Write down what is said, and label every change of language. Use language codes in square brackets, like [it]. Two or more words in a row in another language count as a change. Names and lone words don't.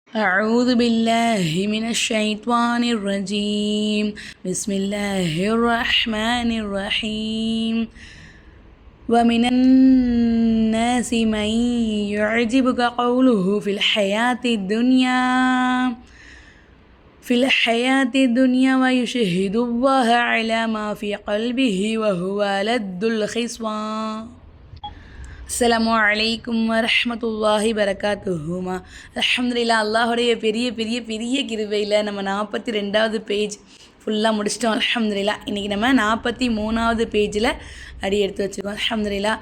[ar] أعوذ بالله من الشيطان الرجيم بسم الله الرحمن الرحيم ومن الناس من يعجبك قوله في الحياة الدنيا ويشهد الله على ما في قلبه وهو لد الخصام. السلام عليكم ورحمة الله وبركاته. [ta] அல்ஹம்துலில்லாஹ், அல்லாஹுடைய பெரிய பெரிய பெரிய கிருபையில் நம்ம 42வது பேஜ் ஃபுல்லாக முடிச்சிட்டோம். அல்ஹம்துலில்லாஹ். இன்றைக்கி நம்ம 43வது பேஜில் அடி எடுத்து வச்சுருக்கோம். அல்ஹம்துலில்லாஹ்.